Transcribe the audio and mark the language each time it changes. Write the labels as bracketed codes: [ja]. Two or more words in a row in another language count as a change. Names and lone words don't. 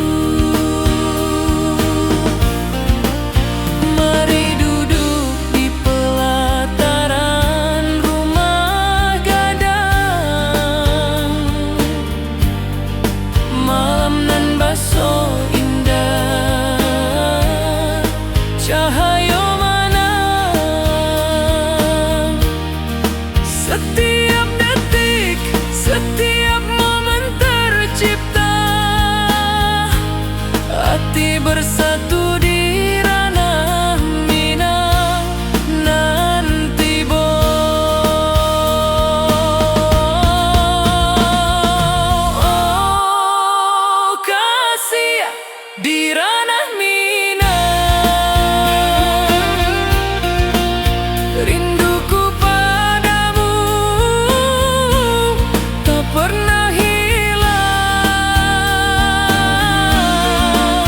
[id] Mari duduk di pelataran rumah gadang, malam [min] nan baso [id] indah, cahaya mana setiap detik, setiap momen tercipta, hati bersatu di ranah Minang nanti bo. Oh kasih di ranah Minang, rinduku padamu tak pernah hilang.